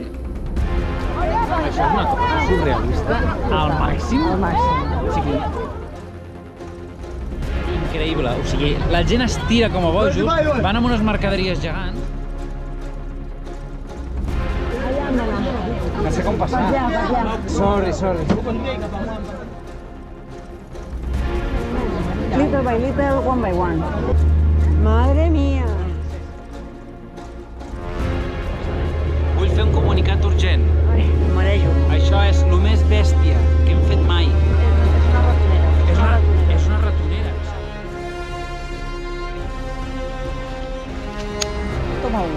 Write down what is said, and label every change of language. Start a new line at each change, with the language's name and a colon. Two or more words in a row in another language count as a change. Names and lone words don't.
Catalan: Això és una cosa surrealista al màxim. Al màxim. O sigui, increïble. O sigui, la gent es tira com a bojos, van amb unes mercaderies gegants. No sé com passar. Sorry.
English: Little by little, one by one.
Spanish: Madre mía.
Catalan: Vull fer un comunicat urgent. Ai, em marejo. Això és el més bèstia que hem fet mai. És una ratonera. És una ratonera.
Spanish: Toma un.